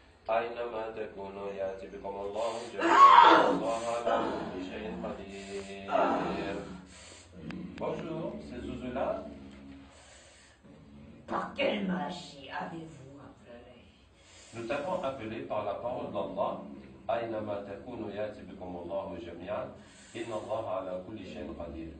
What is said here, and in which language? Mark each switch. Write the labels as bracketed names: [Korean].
[Arabic] أينما تكونوا يأتي بكم الله جميعا الله على كل شيء قدير. [French] Bonjour, c'est Zuzula. Par quelle magie avez-vous appelé? Nous t'avons appelé par la parole d'Allah. [Arabic] أينما تكونوا يأتي بكم الله جميعا إن الله على كل شيء قدير.